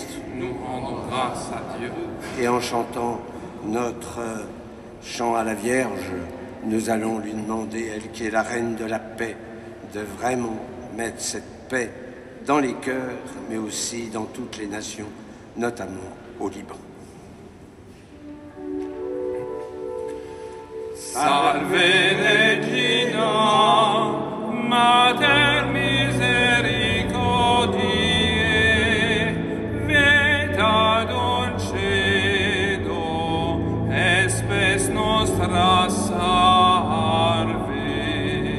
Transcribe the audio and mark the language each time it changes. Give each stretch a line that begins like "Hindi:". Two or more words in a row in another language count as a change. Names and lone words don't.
French: Nous rendons grâce à Dieu. Et en chantant notre chant à la Vierge, nous allons lui demander, elle qui est la reine de la paix, de vraiment mettre cette paix dans les cœurs, mais aussi dans toutes les nations, notamment au Liban.
Latin: Salve Regina, Mater misericordiae, vita dulcedo, espes nostra salve.